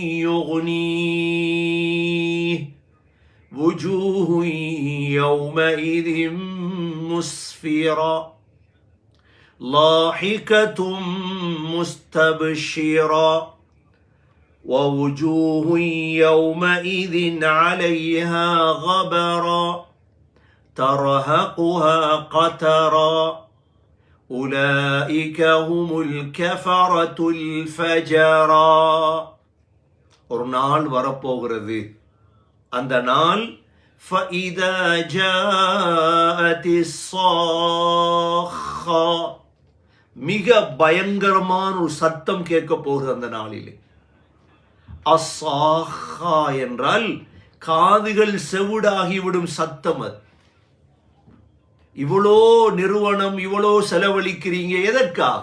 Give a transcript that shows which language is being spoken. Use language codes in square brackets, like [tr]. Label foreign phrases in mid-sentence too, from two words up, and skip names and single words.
[ar] يُغْنِيهِ وُجُوهٌ يَوْمَئِذٍ مُسْفِرَةٌ ضاحكة مستبشرة ووجوه يومئذ عليها غبرة ترهقها قترا أولئك هم الكفرة الفجرا. [ta] ஒரு நாள் வரப்போகிறது. அந்த நாள் [ar] فَإِذَا جَاءَتِ الصَّاخَّةُ, [ta] மிக பயங்கரமான ஒரு சத்தம் கேட்க போகிறது அந்த நாளிலே. அஸ்ஸாஹா என்றால் காதுகள் செவிடாகிவிடும் சத்தம். அது இவ்வளோ நிறுவனம், இவ்வளோ செலவழிக்கிறீங்க எதற்காக?